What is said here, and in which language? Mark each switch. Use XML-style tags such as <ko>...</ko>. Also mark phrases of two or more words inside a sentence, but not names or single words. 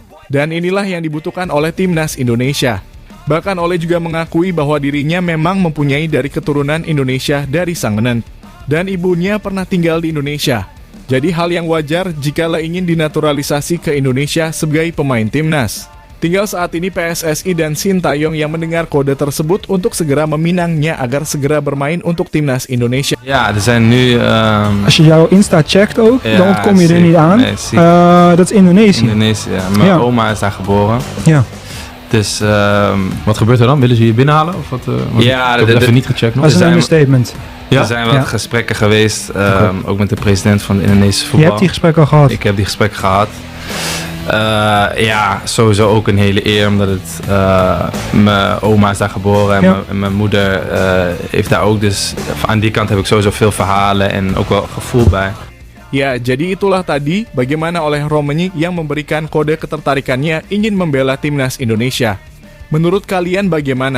<id>Dan inilah yang dibutuhkan oleh Timnas Indonesia. Bahkan Ole juga mengakui bahwa dirinya memang mempunyai dari keturunan Indonesia dari sang nenek. Dan ibunya pernah tinggal di Indonesia. Jadi hal yang wajar jikalau ingin dinaturalisasi ke Indonesia sebagai pemain Timnas. Tinggal saat ini PSSI dan Shin Tae-yong yang mendengar kode tersebut untuk segera meminangnya agar segera bermain untuk Timnas Indonesia.</id> <nl>ja, er zijn nu Als je jouw Insta checkt ook, Ja, dan kom je er zeker. niet aan. Nee, zie- Dat is Indonesië. Indonesië. Ja. Mijn Ja. oma is daar geboren. Ja. Dus Wat gebeurt er dan? Willen ze je binnenhalen? Of wat, want Ja, ik heb de- het even de- niet gecheckt nog. Dat is een zijn- understatement. Ja? er zijn wat Ja. gesprekken geweest, ook met de president van de Indonesische Je voetbal. hebt die gesprekken al gehad. Ik heb die gesprekken gehad. Ja, sowieso ook een hele eer, omdat het mijn oma is daar geboren en Ja. mijn moeder heeft daar ook. Dus aan die kant heb ik sowieso veel verhalen en ook wel gevoel bij.</nl> <id>Ya, jadi itulah tadi bagaimana Ole Romani yang memberikan kode ketertarikannya ingin membela Timnas Indonesia. Menurut kalian bagaimana?</id>